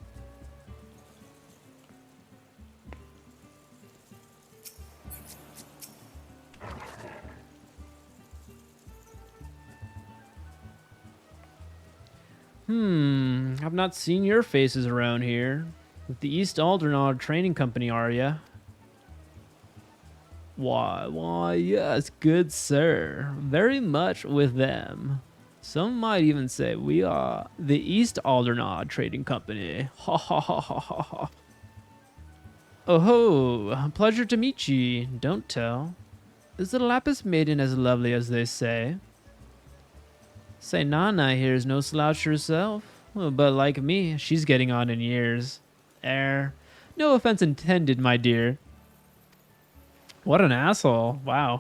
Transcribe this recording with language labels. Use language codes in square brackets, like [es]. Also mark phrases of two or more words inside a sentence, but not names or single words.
[en] I've not seen your faces around here. With the East Aldernod Training Company, are ya? Why, yes, good sir. Very much with them. Some might even say we are the East Aldernod Trading Company. Ha ha ha ha ha ha. Oh ho, pleasure to meet ye. Don't tell. Is the Lapis Maiden as lovely as they say? Say Nana here is no slouch herself, but like me, she's getting on in years. No offense intended, my dear. What an asshole. Wow.